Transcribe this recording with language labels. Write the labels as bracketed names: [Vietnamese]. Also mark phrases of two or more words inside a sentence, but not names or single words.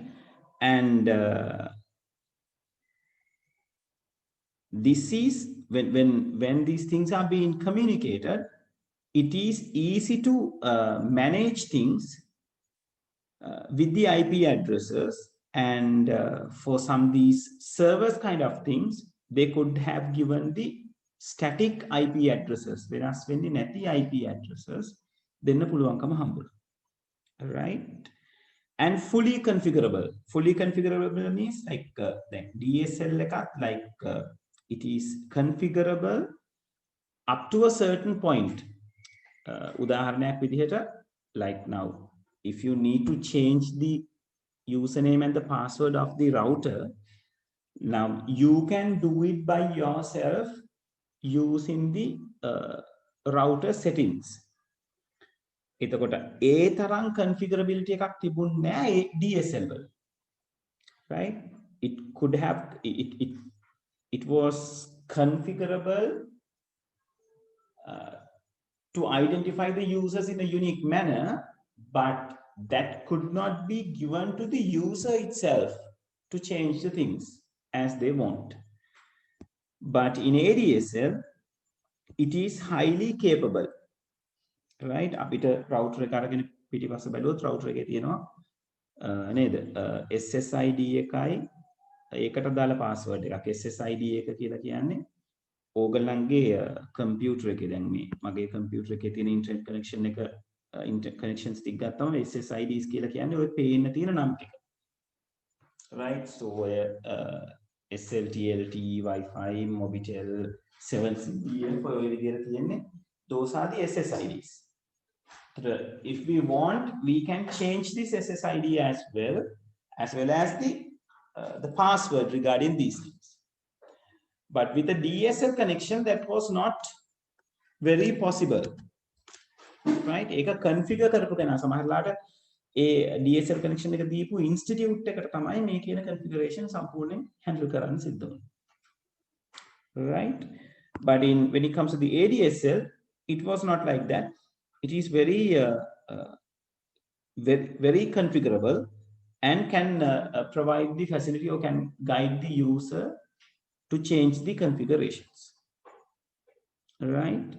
[English] And this is when these things are being communicated, it is easy to manage things with the IP addresses, and for some these servers kind of things, they could have given the static IP addresses, whereas when the නැති IP addresses [Sinhala] දෙන්න පුළුවන්කම හම්බුනා. [English] Right? And fully configurable means like then DSL එකත් like it is configurable up to a certain point. [Sinhala] උදාහරණයක් විදිහට [English] like now if you need to change the username and the password of the router, now you can do it by yourself using the router settings. [Sinhala] එතකොට ඒ තරම් configurability එකක් තිබුණේ නැහැ DSL වල. [English] Right? It could have it was configurable to identify the users in a unique manner, but that could not be given to the user itself to change the things as they want. But in ADSL, it is highly capable. Right? [Sinhala] අපිට router එක අරගෙන පිටිපස්ස බැලුවොත් router එකේ තියෙනවා නේද SSID එකයි ඒකට දාලා password එකක්. SSID එක කියලා කියන්නේ ඕගලන්ගේ computer එකේ දැන් මේ මගේ computer එකේ තියෙන [English] internet connection [Sinhala] එක [English] internet connections [Sinhala] ටික ගත්තම SSIDs කියලා කියන්නේ ඔය පේන්න තියෙන නම් ටික. right? [English] So SLT, LTE, Wi-Fi, Mobitel, 7CPF, those are the SSIDs. If we want, we can change this SSID as well as the password regarding these things. But with the DSL connection, that was not very possible, right? [Sinhala] ඒක configure කරපු කෙනා සමහරලාට ඒ [English] DSL connection [Sinhala] එක දීපු institute එකට තමයි මේ කියන configuration සම්පූර්ණයෙන් handle කරන්න සිද්ධ වෙන්නේ. [English] Right? But when it comes to the ADSL, it was not like that. It is very very configurable and can provide the facility or can guide the user to change the configurations, right?